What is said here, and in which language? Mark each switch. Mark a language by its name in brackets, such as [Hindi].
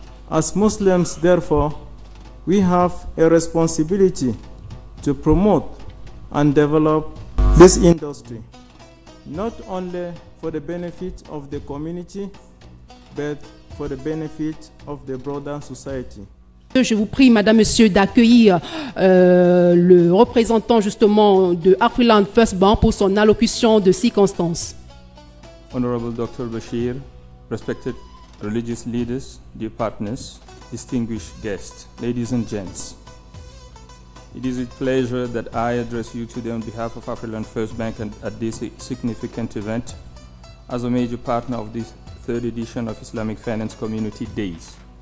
[English] As Muslims, therefore, we have a responsibility to promote and develop this industry, not only for the benefit of the community, but for the benefit of the broader society. [French] Je vous prie, Madame, Monsieur, d'accueillir le représentant justement de Afriland First Bank pour son allocution de circonstance. [English] Honorable Dr. Bashir, respected religious leaders, dear partners, distinguished guests, ladies and gents. It is with pleasure that I address you today on behalf of Afriland First Bank and at this significant event as a major partner of this third edition of Islamic Finance Community Days.